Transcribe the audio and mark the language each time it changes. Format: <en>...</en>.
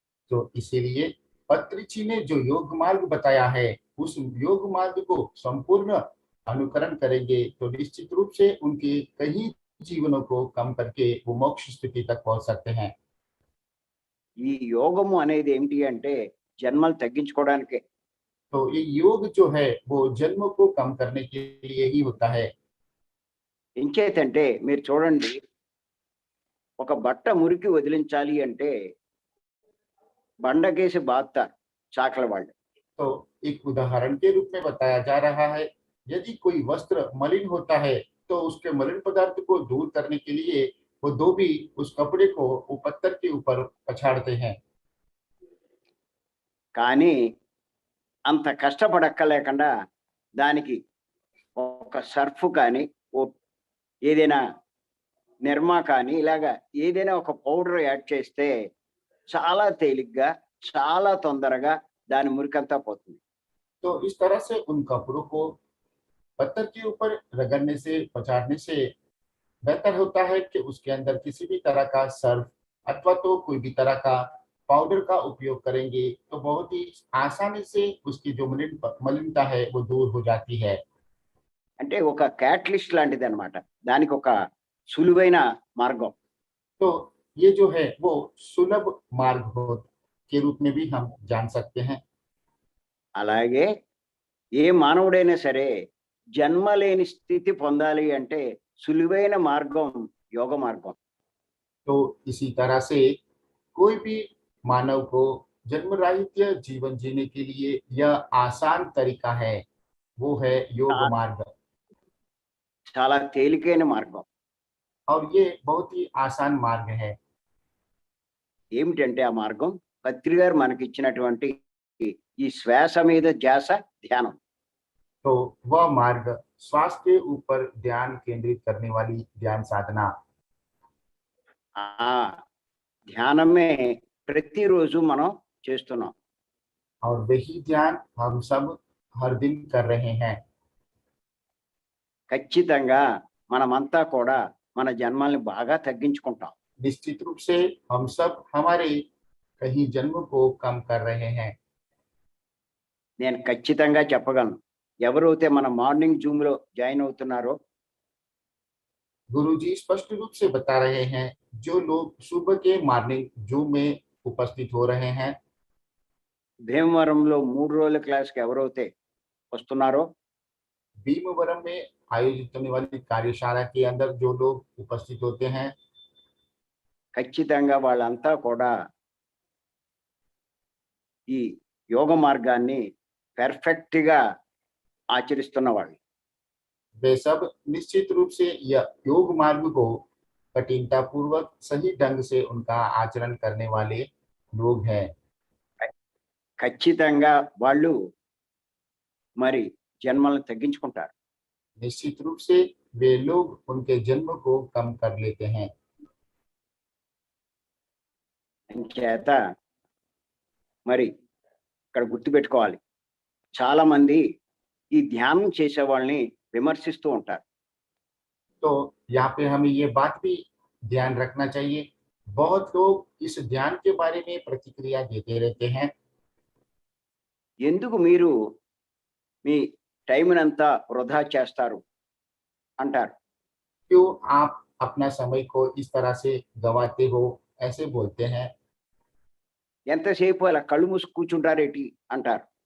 <hi>तो इसीलिए पत्रिची ने जो योग मार्ग बताया है, उस योग मार्ग को संपूर्ण अनुकरण करेंगे तो निश्चित रूप से उनके कई जीवनों को कम करके वो मोक्ष स्थिति तक पहुंच सकते हैं।</hi> <te>ఈ యోగము అనేది ఏమిటి అంటే జన్మలు తగ్గించుకోవడానికే.</te> <hi>तो ये योग जो है वो जन्म को कम करने के लिए ही होता है।</hi> <te>ఎంచేతంటే మీరు చూడండి, ఒక బట్ట మురికి వదిలించాలి అంటే బండకేసి బాదుతారు చాకల వాళ్ళు.</te> <hi>तो एक उदाहरण के रूप में बताया जा रहा है, यदि कोई वस्त्र मलिन होता है तो उसके मलिन पदार्थ को दूर करने के लिए वो धोबी उस कपड़े को वो पत्थर के ऊपर पछाड़ते हैं।</hi> <te>కానీ అంత కష్టపడక్కలేకుండా దానికి ఒక సర్ఫ్ కానీ, ఏదైనా నిర్మా కానీ, ఇలాగా ఏదైనా ఒక పౌడర్ యాడ్ చేస్తే చాలా తేలిగ్గా, చాలా తొందరగా దాని మురికంతా పోతుంది.</te> <hi>तो इस तरह से उन कपड़ों को पत्थर के ऊपर रगड़ने से, पछाड़ने से बेहतर होता है कि उसके अंदर किसी भी तरह का सर्फ अथवा तो कोई भी तरह का पाउडर का उपयोग करेंगे तो बहुत ही आसानी से उसकी जो मलिनता है वो दूर हो जाती है।</hi> <te>అంటే ఒక క్యాటలిస్ట్ లాంటిది అనమాట. దానికి ఒక సులువైన మార్గం.</te> <hi>तो ये जो है वो सुलभ मार्ग हो के रूप में भी हम जान सकते हैं।</hi> <te>అలాగే ఏ మానవుడైనా సరే జన్మ లేని స్థితి పొందాలి అంటే సులువైన మార్గం యోగ మార్గం.</te> <hi>तो इसी तरह से कोई भी मानव को जन्म रहित जीवन जीने के लिए यह आसान तरीका है, वो है योग</hi> <te>చా-</te> <hi>मार्ग।</hi> <te>చాలా తేలికైన మార్గం.</te> <hi>और ये बहुत ही आसान मार्ग है।</hi> <te>ఏమిటంటే ఆ మార్గం పత్రి గారు మనకిచ్చినటువంటి ఈ శ్వాస మీద ధ్యాస ధ్యానం.</te> <hi>तो वह मार्ग श्वास के ऊपर ध्यान केंद्रित करने वाली ध्यान साधना।</hi> <te>ఆ ధ్యానమే ప్రతిరోజు మనం చేస్తున్నాం.</te> <hi>और वही ध्यान हम सब हर दिन कर रहे हैं।</hi> <te>ఖచ్చితంగా మనమంతా కూడా మన జన్మల్ని బాగా తగ్గించుకుంటాం.</te> <hi>निश्चित रूप से हम सब हमारे कहीं जन्म को कम कर रहे हैं।</hi> <te>నేను ఖచ్చితంగా చెప్పగలను, ఎవరైతే మన మార్నింగ్ జూమ్ లో జాయిన్ అవుతున్నారో</te> <hi>गुरुजी स्पष्ट रूप से बता रहे हैं, जो लोग सुबह के मॉर्निंग जूम में उपस्थित हो रहे हैं,</hi> <te>భీమవరంలో 3 రోజుల క్లాస్కి ఎవరైతే వస్తున్నారో</te> <hi>भीमवरम में आयोजित होने वाली कार्यशाला के अंदर जो लोग उपस्थित होते हैं,</hi> <te>ఖచ్చితంగా వాళ్ళంతా కూడా ఈ యోగ మార్గాన్ని పెర్ఫెక్ట్ గా ఆచరిస్తున్న వాళ్ళు.</te> <hi>वे सब निश्चित रूप से यह योग मार्ग को कठिनता पूर्वक सही ढंग से उनका आचरण करने वाले लोग हैं।</hi> <te>ఖచ్చితంగా వాళ్ళు మరి జన్మలను తగ్గించుకుంటారు.</te> <hi>निश्चित रूप से वे लोग उनके जन्म को कम कर लेते हैं।</hi> <te>అంచేత మరి ఇక్కడ గుర్తుపెట్టుకోవాలి, చాలా మంది ఈ ధ్యానం చేసే వాళ్ళని విమర్శిస్తూ ఉంటారు.</te> <hi>तो यहाँ पे हमें ये बात भी ध्यान रखना चाहिए, बहुत लोग इस ध्यान के बारे में प्रतिक्रिया देते रहते हैं।</hi> <te>ఎందుకు మీరు మీ టైంనంతా వృధా చేస్తారు అంటారు.</te> <hi>क्यों आप अपना समय को इस तरह से गंवाते हो, ऐसे बोलते हैं।</hi> <te>ఎంతసేపు అలా కళ్ళు మూసి కూర్చుంటారేటి అంటారు.</te>